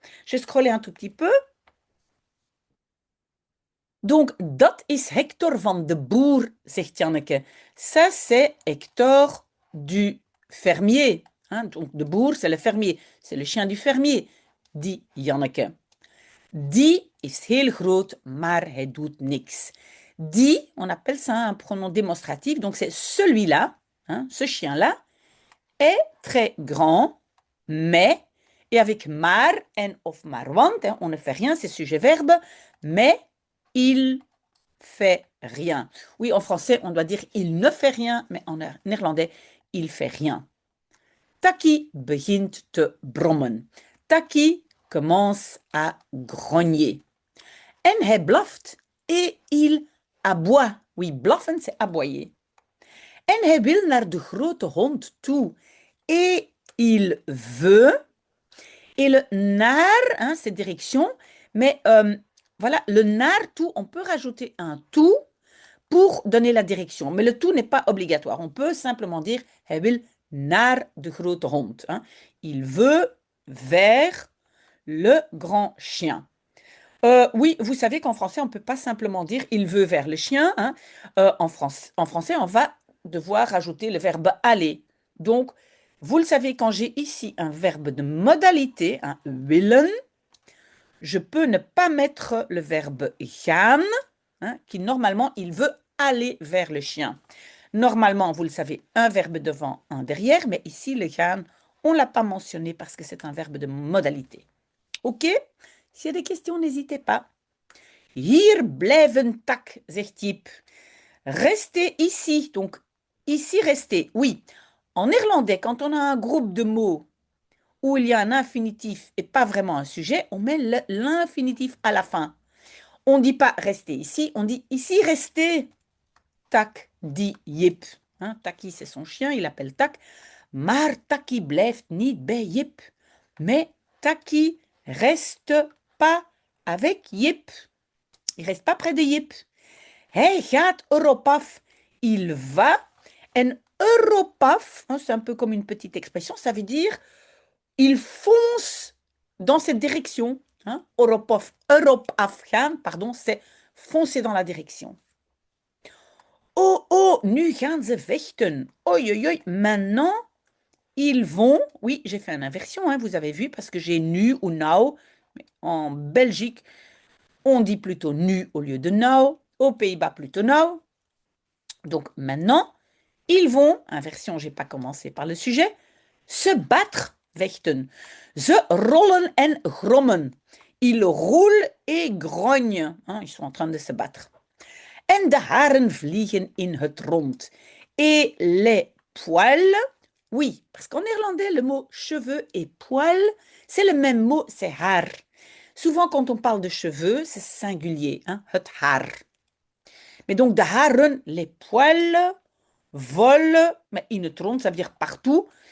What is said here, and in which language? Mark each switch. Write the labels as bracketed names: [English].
[French] Je vais scroller un tout petit peu. [Dutch] Donc, dat is Hector van de Boer, zegt Janneke. [French] Ça, c'est Hector du fermier. Hein? Donc, de Boer, c'est le fermier. C'est le chien du fermier, dit Janneke. [Dutch] Die is heel groot, maar hij doet niks. [French] Die, on appelle ça un pronom démonstratif, donc c'est celui-là, hein, ce chien-là, est très grand, mais, et avec [Dutch] maar en of maar want, [French] hein, on ne fait rien, c'est sujet-verbe, mais il fait rien. Oui, en français, on doit dire il ne fait rien, mais en néerlandais, il fait rien. [Dutch] Taki begint te brommen. [French] Taki commence à grogner. [Dutch] En hij blaft [French] et il aboie. Oui, blaffen, c'est aboyer. [Dutch] En hij wil naar de grote hond toe. [French] Et il veut. Et le naar, hein, c'est direction. Mais voilà, le naar toe, on peut rajouter un tout pour donner la direction. Mais le tout n'est pas obligatoire. On peut simplement dire [Dutch] hij wil naar de grote hond. Hein. [French] Il veut vers le grand chien. Oui, vous savez qu'en français, on ne peut pas simplement dire il veut vers le chien. Hein. En français, on va devoir rajouter le verbe aller. Donc, vous le savez, quand j'ai ici un verbe de modalité, un willen, je peux ne pas mettre le verbe gaan, hein, qui normalement, il veut aller vers le chien. Normalement, vous le savez, un verbe devant, un derrière, mais ici, le gaan, on ne l'a pas mentionné parce que c'est un verbe de modalité. Ok? S'il y a des questions, n'hésitez pas. [Dutch] Hier blijven tak, zegt Jip. [French] Restez ici. Donc, ici, restez. Oui, en néerlandais, quand on a un groupe de mots où il y a un infinitif et pas vraiment un sujet, on met l'infinitif à la fin. On ne dit pas restez ici, on dit ici, restez. Tak, dit Jip. Hein, Taki, c'est son chien, il appelle Tak. [Dutch] Maar Taki blijft niet bij Jip. [French] Mais Taki reste pas avec Jip. Il reste pas près de Jip. [Dutch] Hij gaat erop af. [French] Il va. En erop af, hein, c'est un peu comme une petite expression, ça veut dire il fonce dans cette direction. Hein. Erop af gaan, pardon, c'est foncer dans la direction. [Dutch] Oh, oh, nu gaan ze vechten. [French] Oi, oi, oi, maintenant, ils vont, oui, j'ai fait une inversion, hein, vous avez vu, parce que j'ai nu ou now. En Belgique, on dit plutôt nu au lieu de now. Aux Pays-Bas, plutôt now. Donc maintenant, ils vont, inversion, j'ai pas commencé par le sujet, se battre, vechten. [Dutch] Ze rollen en grommen. [French] Ils roulent et grognent. Hein, ils sont en train de se battre. [Dutch] En de haren vliegen in het rond. [French] Et les poils, oui, parce qu'en néerlandais, le mot cheveux et poils, c'est le même mot, c'est haar. Souvent, quand on parle de cheveux, c'est singulier, hein, het haar. Mais donc, de haren, les poils, volent, mais in het rond, ça veut dire partout.